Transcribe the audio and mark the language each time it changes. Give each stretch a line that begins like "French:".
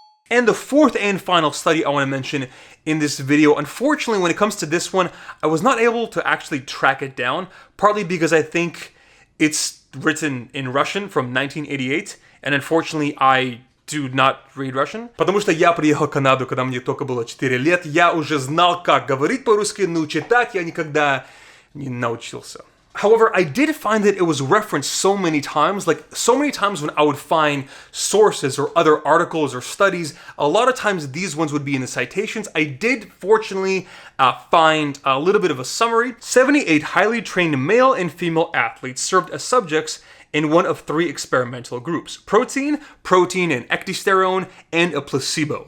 English: And the 4th and final study I want to mention in this video, unfortunately, when it comes to this one, I was not able to actually track it down, partly because I think it's written in Russian from 1988, and unfortunately, I do not read Russian.
Russian: Потому что я приехал в Канаду, когда мне только было 4 лет, я уже знал, как говорить по-русски, но читать я никогда не научился.
English: However, I did find that it was referenced so many times, like so many times when I would find sources or other articles or studies, a lot of times these ones would be in the citations. I did fortunately find a little bit of a summary. 78 highly trained male and female athletes served as subjects in one of 3 experimental groups: protein, and ecdysterone, and a placebo.